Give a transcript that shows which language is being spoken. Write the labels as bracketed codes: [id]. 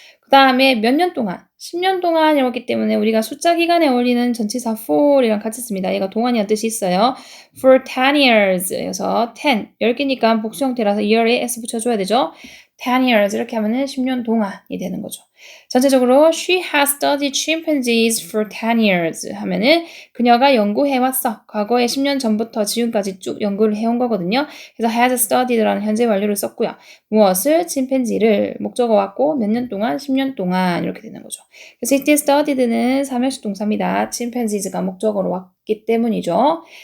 [ko] 그 다음에 몇 년 동안, 10년 동안이었기 때문에 우리가 숫자 기간에 어울리는 전치사 for이랑 같이 씁니다. 얘가 동안이라는 뜻이 있어요. For 10 years 여서 10, 10개니까 복수 형태라서 year에 s 붙여줘야 되죠. 10 years 이렇게 하면은 10년 동안이 되는 거죠. 전체적으로 [en] she has studied chimpanzees for 10 years [ko] 하면은 그녀가 연구해왔어. 과거에 10년 전부터 지금까지 쭉 연구를 해온 거거든요. 그래서 has studied라는 현재 완료를 썼고요. 무엇을? 침팬지를 목적어 왔고 몇 년 동안? 10년 동안 이렇게 되는 거죠. 그래서 이때 studied는 삼형식 동사입니다. chimpanzees가 목적어로 왔기 때문이죠.